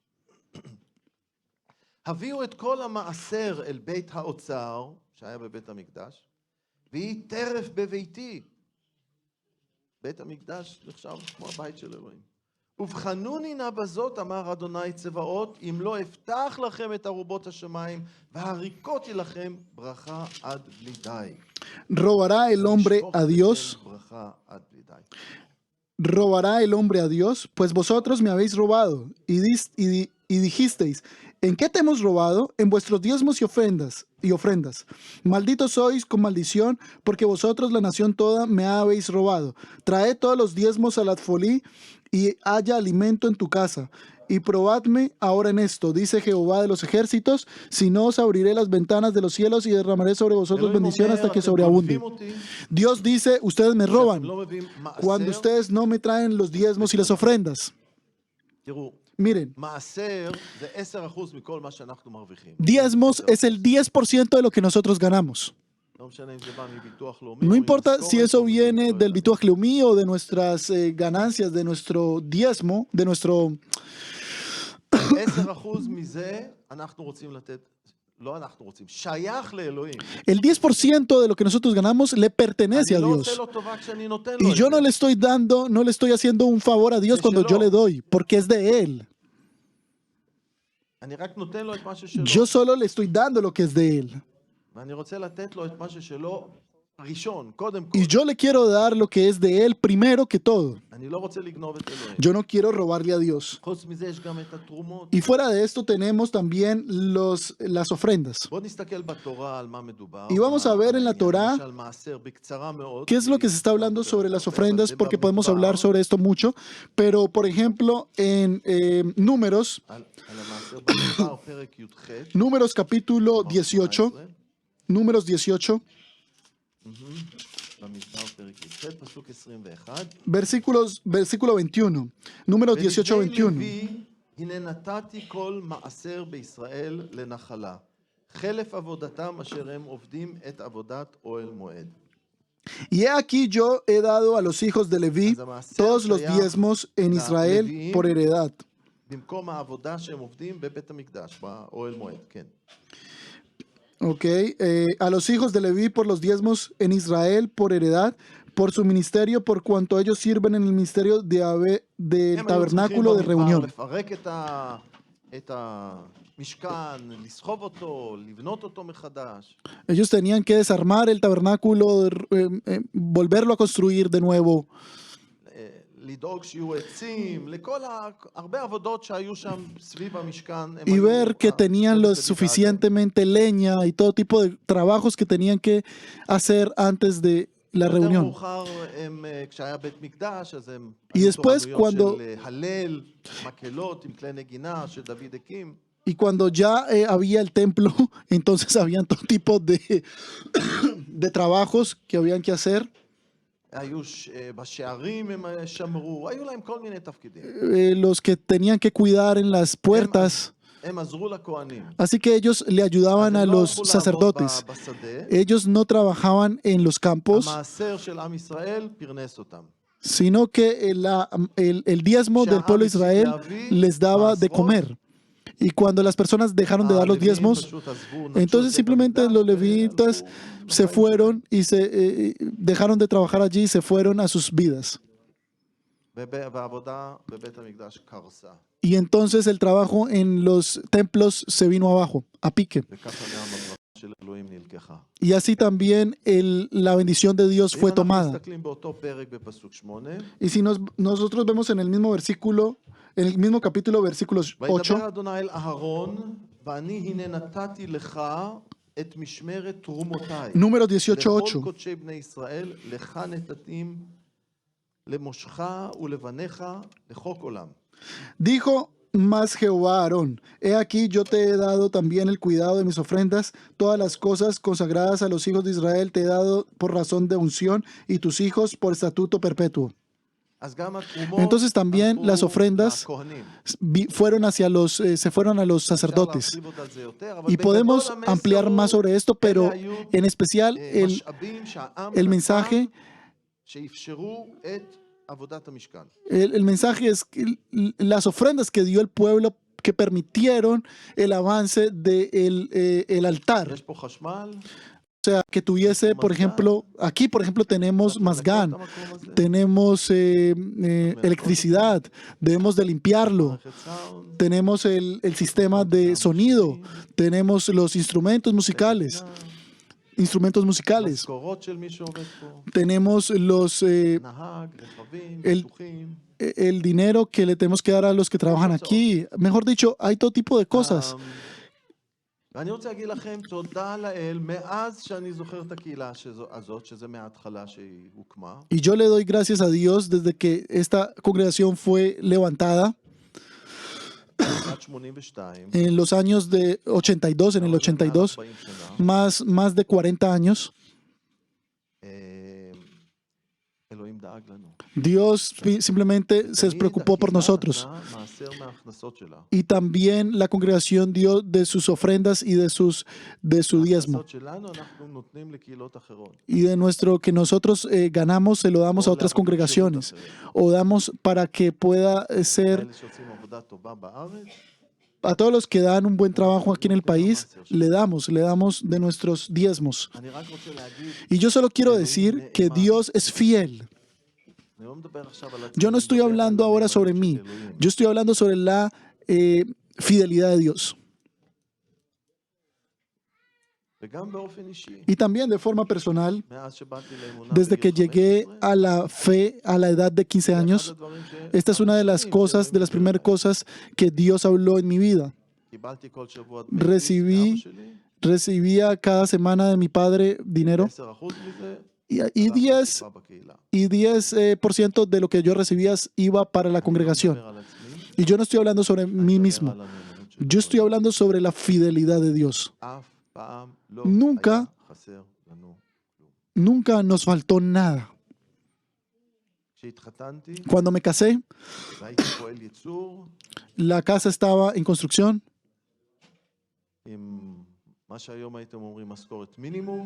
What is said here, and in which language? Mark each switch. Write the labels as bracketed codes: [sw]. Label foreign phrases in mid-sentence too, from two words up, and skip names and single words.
[he] הביאו את כל המעשר אל בית האוצר, שהיה בבית המקדש, והיא טרף בביתי. בית המקדש נחשב כמו הבית של אלוהים. ובחנוני נא בזאת, אמר אדוני צבאות, אם לא אפתח לכם את ארובות השמיים, והריקותי לכם ברכה עד בלי די. [es] ¿Robará el hombre a Dios? [he] ברכה עד בלי די. [es] ¿Robará el hombre a Dios? Pues vosotros me habéis robado y dijisteis, ¿en qué te hemos robado? En vuestros diezmos y ofrendas. Malditos sois con maldición, porque vosotros la nación toda me habéis robado. Traed todos los diezmos al alfolí y haya alimento en tu casa. Y probadme ahora en esto, dice Jehová de los ejércitos, si no os abriré las ventanas de los cielos y derramaré sobre vosotros bendición hasta que sobreabunde. Dios dice, ustedes me roban cuando ustedes no me traen los diezmos y las ofrendas. Miren, [he] מעשר זה 10% מכל מה שאנחנו מרוויחים. [es] diezmos es el 10% de lo que nosotros ganamos. [he] לא משנה אם זה בא מביטוח לאומי. [es] No [he] או [es] importa [he] ממשכורת, [es] si eso [he] או [es] viene [he] ממשכורת. [es] del Bituaj Leumí o de nuestras ganancias, de nuestro diezmo, de nuestro... [he] 10% מזה אנחנו רוצים לתת, לא אנחנו רוצים, שייך לאלוהים. [es] El 10% de lo que nosotros ganamos le pertenece a [he] אני לא עושה [es] Dios. [he] לו טובה כשאני נותן לו [es] Y [he] את [es] yo [he] זה. [es] no le estoy dando, no le estoy haciendo un favor a Dios cuando yo le doy, porque es de Él. [he] אני רק נותן לו את מה ששלו. [es] Yo solo le estoy dando lo que es de Él. [he] ואני רוצה לתת לו את מה ששלו ראשון, קודם כל. [es] Y yo le quiero dar lo que es de Él primero que todo. [he] אני לא רוצה לגנוב את אלוהים. [es] Yo no quiero robarle a Dios. [he] חוץ מזה יש גם את התרומות. [es] Y fuera de esto tenemos también las ofrendas. [he] בוא נסתכל בתורה על מה מדובר. [es] Y vamos a ver en la Torá [he] למשל מעשר בקצרה מאוד. [es] ¿qué es lo que se está hablando sobre las ofrendas? Porque podemos hablar sobre esto mucho. Pero, por ejemplo, en Números, [he] על המעשר במדבר, פרק י"ח. [es] Números capítulo 18, Números 18, [he] במדבר פרק י"ח, פסוק 21. [es] versículo 21. Números 18, [he] ולבני [es] 21. [he] לוי, הנה נתתי כל מעשר בישראל לנחלה. חלף עבודתם אשר הם עובדים את עבודת אוהל מועד. [es] Y he aquí yo he dado a los hijos de Leví todos los diezmos en Israel por heredad. [he] במקום העבודה שהם עובדים בבית המקדש, באוהל מועד, כן. [es] Ok, a los hijos de Leví por los diezmos en Israel por heredad, por su ministerio, por cuanto ellos sirven en el ministerio del tabernáculo de reunión. [he] לפרק את המשכן, לסחוב אותו, לבנות אותו מחדש. [es] Ellos tenían que desarmar el tabernáculo, volverlo a construir de nuevo. [he] לדאוג שיהיו עצים, לכל הרבה עבודות שהיו שם סביב המשכן. [es] Y ver que tenían lo suficientemente leña y todo tipo de trabajos que tenían que hacer antes de la [he] יותר [es] reunión. [he] מאוחר, כשהיה בית מקדש, אז הם [es] Y [he] היו [es] después, [he] תורנויות של הלל, מקהלות עם כלי נגינה שדוד הקים. [es] Y cuando ya había el templo, entonces habían todo tipo de trabajos que habían que hacer. [he] היו בשערים הם שמרו, היו להם כל מיני תפקידים. [es] Los que tenían que cuidar en las puertas. [he] הם עזרו לכהנים. [es] Así que ellos le ayudaban a [he] אז הם לא [es] los [he] הלכו לעבוד [es] sacerdotes. [he] בשדה, [es] Ellos no trabajaban en los campos, [he] המעשר של עם ישראל פרנס אותם. [es] sino que el diezmo del pueblo de Israel les daba de comer. Y cuando las personas dejaron de dar los diezmos, entonces simplemente los levitas se fueron y dejaron de trabajar allí y se fueron a sus vidas. [he] והעבודה בבית המקדש קרסה. [es] Y entonces el trabajo en los templos se vino abajo, a pique. [he] וככה גם הברכה של אלוהים נלקחה. [es] Y así también la bendición de Dios fue [he] ואם אנחנו [es] tomada. [he] מסתכלים באותו פרק בפסוק 8, [es] Y si nosotros vemos en el mismo versículo, en el mismo capítulo, versículos [he] וידבר [es] 8, [he] אדוני אל אהרון, ואני הנה נתתי לך את משמרת תרומותיי. [es] número [he] לכל [es] 18:8. [he] קודשי בני ישראל, לך נתתים למושך ולבניך לחוק עולם. [es] Dijo más Jehová a Aarón: He aquí yo te he dado también el cuidado de mis ofrendas, todas las cosas consagradas a los hijos de Israel te he dado por razón de unción, y tus hijos por estatuto perpetuo. [he] אז גם התרומות [es] Entonces también [he] הלכו [es] las ofrendas [he] לכהנים. [es] se fueron a los sacerdotes. [he] אפשר להרחיב עוד על זה יותר, אבל [es] Y [he] בגדול [es] podemos [he] המסר [es] ampliar [he] הוא, [es] más sobre esto, pero [he] אלה היו [es] en especial [he] משאבים שהעם [es] el [he] נתן [es] mensaje, [he] שאפשרו את עבודת המשכן. [es] el mensaje es que las ofrendas que dio el pueblo que permitieron el avance del el altar. [he] יש פה חשמל, [es] O sea, que tuviese, por ejemplo, aquí, por ejemplo, tenemos mazgán, tenemos electricidad, debemos de limpiarlo, [he] מערכת סאונד, [es] tenemos el sistema de sonido, tenemos los instrumentos musicales, [he] משכורות של מי שעובד פה, [es] tenemos [he] נהג, רכבים, [es] el- [he] ביטוחים. [es] el dinero que le tenemos que dar a los que trabajan aquí. Mejor dicho, hay todo tipo de cosas. [he] ואני רוצה להגיד לכם תודה לאל, מאז שאני זוכר את הקהילה הזאת, שזה מההתחלה שהיא הוקמה, [es] Y yo le doy gracias a Dios desde que esta congregación fue levantada [he] בשנת 82, [es] en los años de 82, en el 82, [he] 40 שנה, [es] más de 40 años. [he] אלוהים דאג לנו. [es] Dios simplemente se preocupó por nosotros. [he] הקהילה נתנה מעשר מההכנסות שלה. [es] Y también la congregación dio de sus ofrendas y de su diezmo. [he] ההכנסות שלנו אנחנו נותנים לקהילות אחרות. [es] Y de nuestro que nosotros ganamos, se lo damos a otras congregaciones. O damos para que pueda ser [he] אלה שעושים עבודה טובה בארץ, [es] a todos los que dan un buen trabajo aquí en el país, le damos de nuestros diezmos. [he] אני רק רוצה להגיד, [es] Y yo solo quiero decir que Dios es fiel. [he] אני לא מדבר עכשיו על עצמי, [es] Yo no estoy [he] אני מדבר [es] hablando [he] על [es] ahora [he] הנאמנות [es] sobre [he] של [es] mí. [he] אלוהים. [es] Yo estoy hablando sobre la fidelidad de Dios. [he] וגם באופן אישי, [es] Y también de forma personal, [he] מאז שבאתי לאמונה [es] desde que [he] בגיל llegué 15, [es] a la fe a la edad de 15 [he] זה אחד [es] años, [he] הדברים [es] esta es una de las cosas, de las primeras cosas que Dios habló en mi vida. [he] קיבלתי כל שבוע [es] recibí- [he] מאבא שלי, [es] Recibía cada semana de mi padre dinero [he] 10% מזה, [es] y [he] הלך [es] 10 [he] לקופה בקהילה. [es] y 10% de lo que yo recibía iba para la [he] אני לא [es] congregación. [he] מדבר על עצמי, [es] Y yo no estoy hablando sobre [he] אני [es] mí [he] מדבר [es] mismo. [he] על הנאמנות של [es] Yo estoy hablando sobre la fidelidad de Dios. [he] אף פעם לא [es] Nunca- [he] היה חסר לנו כלום. [es] Nunca nos faltó nada. [he] כשהתחתנתי, [es] Cuando me casé, [he] והייתי פועל ייצור, [es] la casa estaba en construcción [he] עם מה שהיום הייתם אומרים משכורת מינימום,